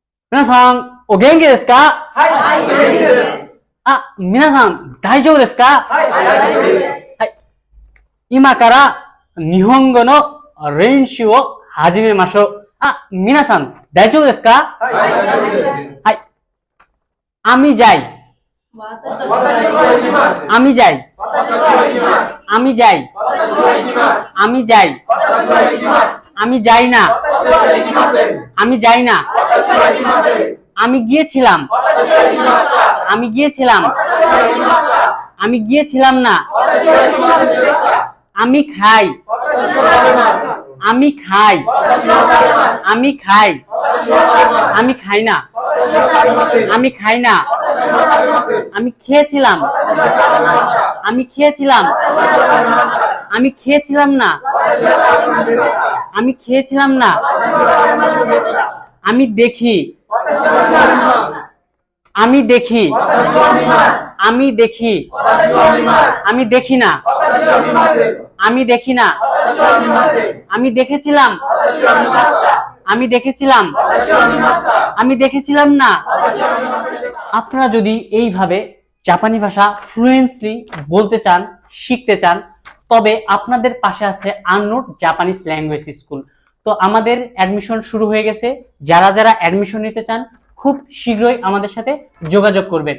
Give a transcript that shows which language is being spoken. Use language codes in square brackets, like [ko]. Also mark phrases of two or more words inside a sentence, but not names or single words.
[ja] 皆さん、お元気ですか？はい、元気です。皆さん、大丈夫ですか？はい、大丈夫です。はい。今から日本語の練習を始めましょう。皆さん、大丈夫ですか？はい、大丈夫です。はい [bn] 。আমি যাই。 [ja] 私は行きます。 [bn] আমি যাই。 [ja] 私は行きます。 [bn] আমি যাই。 [ja] 私は行きます。 [bn] আমি যাই。 [ja] 私は行きます。 [bn] আমি যাই না। [ja] 私は行きません。 [bn] আমি যাই না। [ja] 私は行きません。 [bn] আমি গিয়েছিলাম। [ja] 私は行きました。 [bn] আমি গিয়েছিলাম। [ja] 私は行きました。 [bn] আমি গিয়েছিলাম না। [ja] 私は行きませんでした。 [bn] আমি খাই। [ja] 私は食べます。 [bn] আমি খাই। [ja] 私は食べます。 [bn] আমি খাই। [ja] 私は食べます。 [bn] আমি খাই না। [ja] 私は食べません。 [bn] আমি খাই না। [ja] 私は食べません。 [bn] আমি খেয়েছিলাম। [ja] 私は食べました。 [bn] আমি খেয়েছিলাম। [ja] 私は食べました。 [bn] আমি খেয়েছিলাম না। [ja] 私は食べませんでした。 [bn] আমি খেয়েছিলাম না। [ja] 私は食べませんでした。 [bn] আমি দেখি। [ja] 私は食べます。 [bn] আমি দেখি। [ja] 私は見ます。 [bn] আমি দেখি। [ja] 私は見ます。 [bn] আমি দেখি না। [ja] 私は見ません。 [bn] আমি দেখি না। [ja] 私は見ません。 [bn] আমি দেখেছিলাম। [ja] 私は見ました。 [bn] আমি দেখেছিলাম। [ja] 私は見ました。 [bn] আমি দেখেছিলাম না। [ja] 私は見ませんでした。 [bn] আপনারা যদি এইভাবে জাপানি ভাষা ফ্লুয়েন্টলি বলতে চান, শিখতে চান, তবে আপনাদের পাশে আছে আননোট জাপানিজ ল্যাঙ্গুয়েজ স্কুল। তো আমাদের অ্যাডমিশন শুরু হয়ে গেছে। যারা যারা অ্যাডমিশন নিতে চান খুব শীঘ্রই আমাদের সাথে যোগাযোগ করবেন।